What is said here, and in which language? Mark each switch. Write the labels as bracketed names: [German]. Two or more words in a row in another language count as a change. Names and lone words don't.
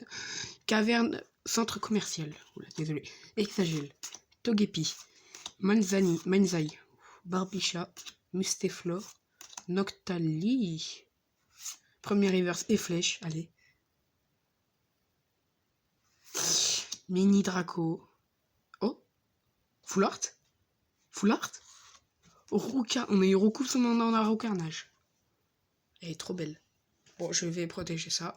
[French] Caverne centre commercial. Oula, désolé. Exagel. Togepi. Manzai. Barbicha. Musteflor. Noctali. Premier reverse et flèche. Allez. Mini Draco. Oh. Full art. Rouca. On a eu Roucoups, on en a Roucarnage. Elle est trop belle. Bon, je vais protéger ça.